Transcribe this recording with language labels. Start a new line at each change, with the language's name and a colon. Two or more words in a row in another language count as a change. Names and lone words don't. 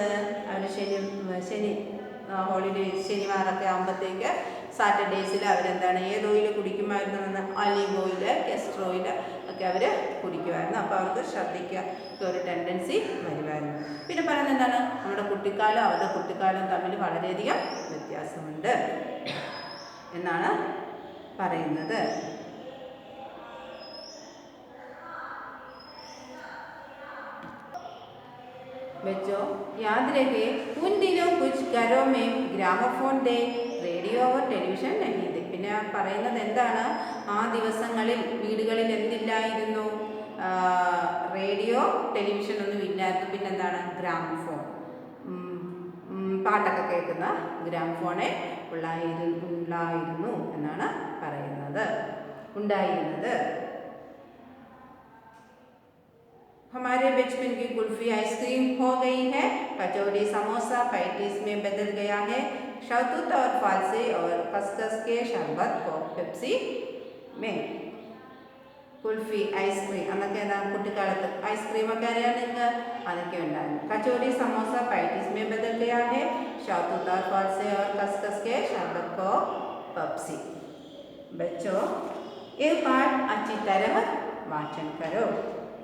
Malayalam: അവർ ശനി ഹോളിഡേ ശനിവാറൊക്കെ ആകുമ്പോഴത്തേക്ക് സാറ്റർഡേയ്സിൽ അവരെന്താണ്, ഏത് ഓയിൽ കുടിക്കുമായിരുന്നു?
English: olive oil, castor oil
Malayalam: ഒക്കെ അവർ കുടിക്കുമായിരുന്നു. അപ്പോൾ അവർക്ക് ഛർദ്ദിക്കുക ഒരു ടെൻഡൻസി വരുമായിരുന്നു. പിന്നെ പറയുന്നത് എന്താണ്? നമ്മുടെ കുട്ടിക്കാലം അവരുടെ കുട്ടിക്കാലം തമ്മിൽ വളരെയധികം വ്യത്യാസമുണ്ട് എന്നാണ് പറയുന്നത്.
Hindi: बच्चों याद रखे, उन दिनों कुछ घरों में ग्रामोफोन थे, रेडियो और टेलीविज़न नहीं थे.
Malayalam: പിന്നെ പറയുന്നത് എന്താണ്? ആ ദിവസങ്ങളിൽ വീടുകളിൽ എന്തില്ലായിരുന്നു? റേഡിയോ ടെലിവിഷൻ ഒന്നും ഇല്ലായിരുന്നു. പിന്നെന്താണ്? ഗ്രാമഫോൺ, പാട്ടൊക്കെ കേൾക്കുന്ന ഗ്രാമഫോണെ ഉണ്ടായിരുന്നു എന്നാണ് പറയുന്നത്, ഉണ്ടായിരുന്നത്.
Hindi: हमारे बचपन की कुल्फी आइसक्रीम हो गई है, कचौड़ी समोसा पैटीज में बदल गया है, शहतूत और फालसे और खसखस के शरबत को पेप्सी में.
Malayalam: കുൽഫി, ഐസ്ക്രീം, അന്നൊക്കെ എന്താ കുട്ടിക്കാലത്ത് ഐസ്ക്രീമൊക്കെ അറിയാൻ നിങ്ങൾക്ക്, അതൊക്കെ ഉണ്ടായിരുന്നു.
Hindi: कचौड़ी समोसा पैटीज में बदल गया है, शहतूत और फालसे और खसखस के शरबत को पेप्सी. बच्चों ये पाठ अच्छी तरह वाचन करो.